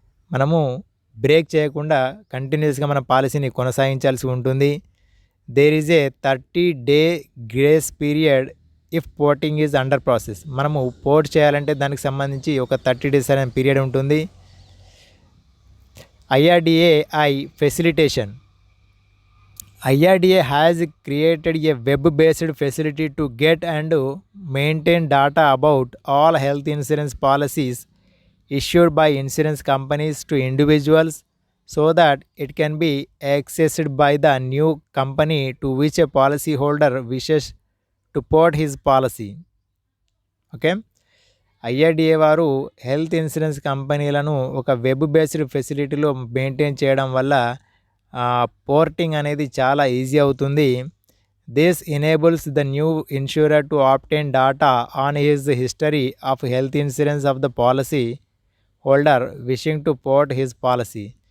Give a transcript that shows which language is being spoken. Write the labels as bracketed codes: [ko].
[te] మనము బ్రేక్ చేయకుండా కంటిన్యూస్గా మన పాలసీని కొనసాగించాల్సి ఉంటుంది. [en] There is a 30-day grace period if porting is under process. [te] మనము పోర్ట్ చేయాలంటే దానికి సంబంధించి ఒక 30 days అనే పీరియడ్ ఉంటుంది. [en] IRDA facilitation. IRDA has created a web-based facility to get and maintain data about all health insurance policies issued by insurance companies to individuals so that it can be accessed by the new company to which a policyholder wishes to port his policy. [te] Okay, IRDA వారు health insurance కంపెనీలను ఒక web based ఫెసిలిటీలో maintain చేయడం వల్ల porting అనేది చాలా easy అవుతుంది. [en] This enables the new insurer to obtain data on his history of health insurance of the policy holder wishing to port his policy.